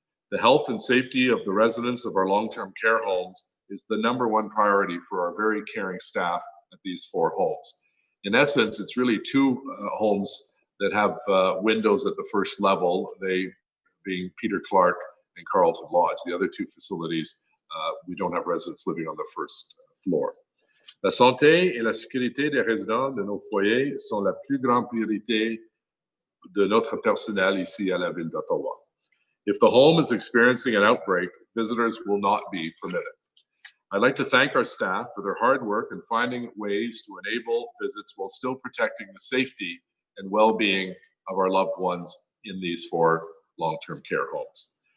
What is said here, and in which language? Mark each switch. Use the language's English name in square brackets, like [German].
[English] The health and safety of the residents of our long-term care homes is the #1 priority for our very caring staff at these 4 homes. In essence, it's really 2 homes that have windows at the first level, they being Peter Clark and Carlton Lodge. The other 2 facilities, we don't have residents living on the first floor. [French] La santé et la sécurité des résidents de nos foyers sont la plus grande priorité de notre personnel ici à la Ville d'Ottawa. [English] If the home is experiencing an outbreak, visitors will not be permitted. I'd like to thank our staff for their hard work in finding ways to enable visits while still protecting the safety and well-being of our loved ones in these 4 long-term care homes.